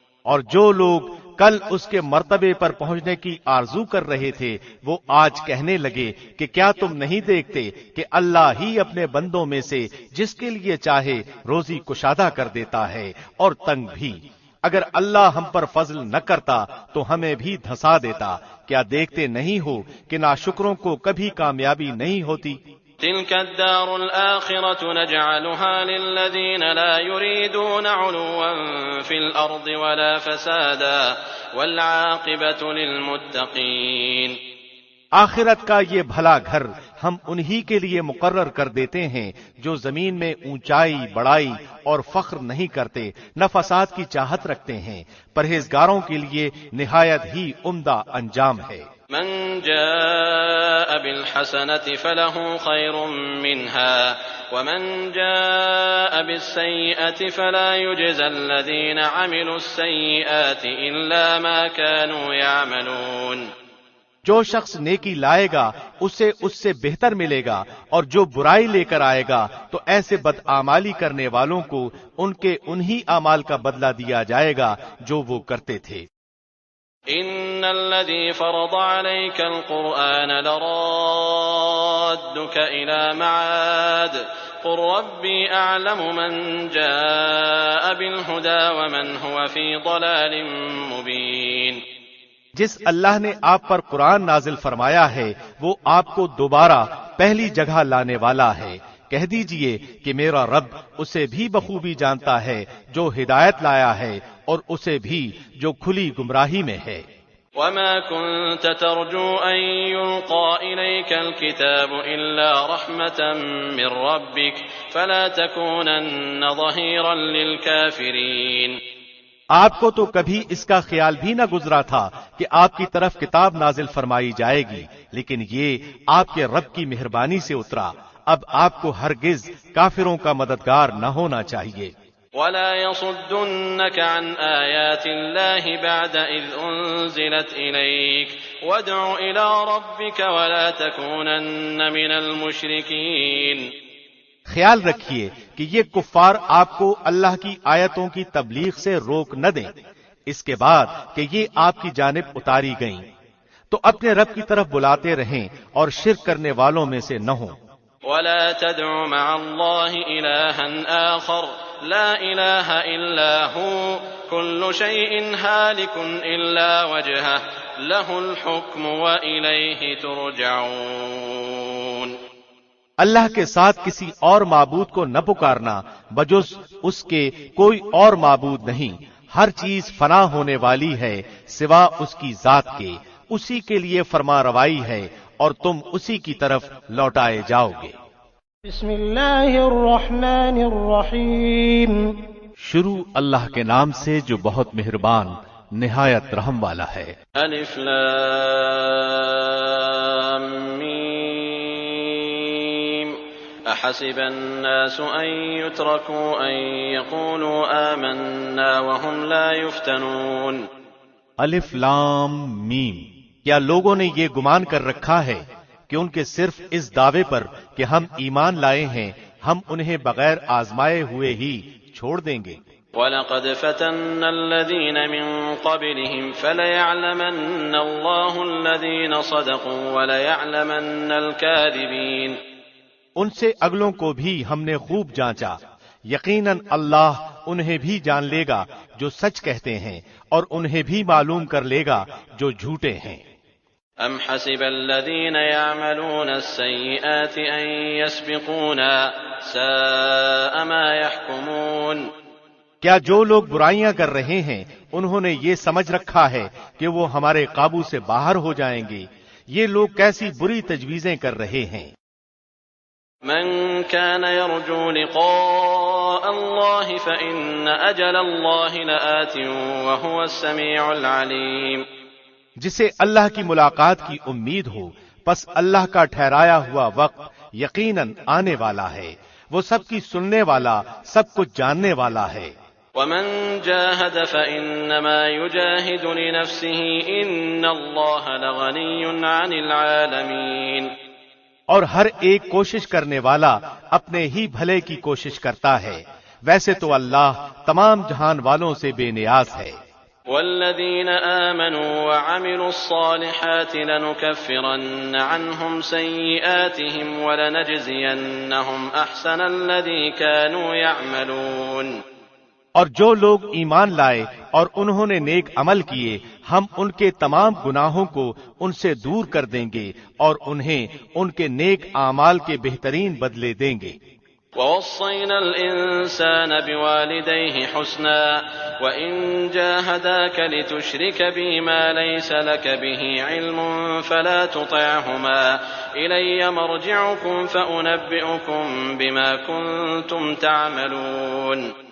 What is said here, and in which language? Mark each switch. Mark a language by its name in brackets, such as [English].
[Urdu] اور جو لوگ کل اس کے مرتبے پر پہنچنے کی آرزو کر رہے تھے وہ آج کہنے لگے کہ کیا تم نہیں دیکھتے کہ اللہ ہی اپنے بندوں میں سے جس کے لیے چاہے روزی کشادہ کر دیتا ہے اور تنگ بھی۔ اگر اللہ ہم پر فضل نہ کرتا تو ہمیں بھی دھسا دیتا۔ کیا دیکھتے نہیں ہو کہ ناشکروں کو کبھی کامیابی نہیں ہوتی؟ [Arabic] تلك الدار الآخرة نجعلها للذين لا يريدون علوا في الأرض ولا فسادا والعاقبة للمتقين۔ [Urdu] آخرت کا یہ بھلا گھر ہم انہی کے لیے مقرر کر دیتے ہیں جو زمین میں اونچائی بڑائی اور فخر نہیں کرتے، نہ فساد کی چاہت رکھتے ہیں۔ پرہیزگاروں کے لیے نہایت ہی عمدہ انجام ہے۔ [Arabic] من جاء بالحسنة فله خير منها ومن جاء بالسيئة فلا يجزى الذين عملوا السيئات إلا ما كانوا يعملون. [Urdu] جو شخص نیکی لائے گا اسے اس سے بہتر ملے گا، اور جو برائی لے کر آئے گا تو ایسے بدعمالی کرنے والوں کو ان کے انہی اعمال کا بدلہ دیا جائے گا جو وہ کرتے تھے. [Arabic] ان الذي فرض عليك القرآن لرادك الى معاد قل ربي اعلم من جاء بالهدى ومن هو في ضلال مبين. [Urdu] جس اللہ نے آپ پر قرآن نازل فرمایا ہے وہ آپ کو دوبارہ پہلی جگہ لانے والا ہے. کہہ دیجئے کہ میرا رب اسے بھی بخوبی جانتا ہے جو ہدایت لایا ہے اور اسے بھی جو کھلی گمراہی میں ہے. [Arabic] وما كنت ترجو أن يلقى إليك الكتاب إلا رحمة من ربك فلا تكونن ظهيرا للكافرين. [Urdu] آپ کو تو کبھی اس کا خیال بھی نہ گزرا تھا کہ آپ کی طرف کتاب نازل فرمائی جائے گی، لیکن یہ آپ کے رب کی مہربانی سے اترا. اب آپ کو ہرگز کافروں کا مددگار نہ ہونا چاہیے. [Arabic] ولا يصدنك عن آيات الله بعد إذ أنزلت إليك وادع إلى ربك ولا تكونن من المشركين. [Urdu] خیال رکھیے کہ یہ کفار آپ کو اللہ کی آیتوں کی تبلیغ سے روک نہ دیں اس کے بعد کہ یہ آپ کی جانب اتاری گئیں، تو اپنے رب کی طرف بلاتے رہیں اور شرک کرنے والوں میں سے نہ ہوں. [Arabic] ولا تدع مع الله إلها آخر لا إله إلا هو كل شيء هالك إلا وجهه له الحكم وإليه ترجعون. [Urdu] اللہ کے ساتھ کسی اور معبود کو نہ پکارنا، بجز اس کے کوئی اور معبود نہیں. ہر چیز فنا ہونے والی ہے سوا اس کی ذات کے، اسی کے لیے فرما روائی ہے اور تم اسی کی طرف لوٹائے جاؤ گے. [Arabic] بسم اللہ الرحمن الرحیم. [Urdu] شروع اللہ کے نام سے جو بہت مہربان نہایت رحم والا ہے. [Arabic] الف لام میم احسب الناس ان يتركوا ان يقولوا آمنا وهم لا يفتنون. الف لام میم. [Urdu] کیا لوگوں نے یہ گمان کر رکھا ہے کہ ان کے صرف اس دعوے پر کہ ہم ایمان لائے ہیں ہم انہیں بغیر آزمائے ہوئے ہی چھوڑ دیں گے؟ [Arabic] وَلَقَدْ فَتَنَّا الَّذِينَ مِن قَبْلِهِمْ فَلَيَعْلَمَنَّ اللَّهُ الَّذِينَ صَدَقُوا وَلَيَعْلَمَنَّ الْكَاذِبِينَ. [Urdu] ان سے اگلوں کو بھی ہم نے خوب جانچا، یقیناً اللہ انہیں بھی جان لے گا جو سچ کہتے ہیں اور انہیں بھی معلوم کر لے گا جو جھوٹے ہیں. [Arabic] ام حسب الذين يعملون السيئات ان يسبقونا ساء ما يحكمون. [Urdu] کیا جو لوگ برائیاں کر رہے ہیں انہوں نے یہ سمجھ رکھا ہے کہ وہ ہمارے قابو سے باہر ہو جائیں گے؟ یہ لوگ کیسی بری تجویزیں کر رہے ہیں. [Arabic] من كان يرجو لقاء الله فإن أجل الله لآت وهو السميع العليم. [Urdu] جسے اللہ کی ملاقات کی امید ہو پس اللہ کا ٹھہرایا ہوا وقت یقیناً آنے والا ہے، وہ سب کی سننے والا سب کچھ جاننے والا ہے. [Arabic] ومن جاهد فإنما يجاهد لنفسه إن الله لغني عن العالمين. [Urdu] اور ہر ایک کوشش کرنے والا اپنے ہی بھلے کی کوشش کرتا ہے، ویسے تو اللہ تمام جہان والوں سے بے نیاز ہے. [Arabic] والذين آمنوا وعملوا الصالحات لنكفرن عنهم سيئاتهم ولنجزينهم أحسن الذي كانوا يعملون. [Urdu] اور جو لوگ ایمان لائے اور انہوں نے نیک عمل کیے ہم ان کے تمام گناہوں کو ان سے دور کر دیں گے اور انہیں ان کے نیک اعمال کے بہترین بدلے دیں گے. [Arabic] ووصينا الإنسان بوالديه حسنا وإن جاهداك لتشرك بي ما ليس لك به علم فلا تطعهما إلي مرجعكم فأنبئكم بما كنتم تعملون.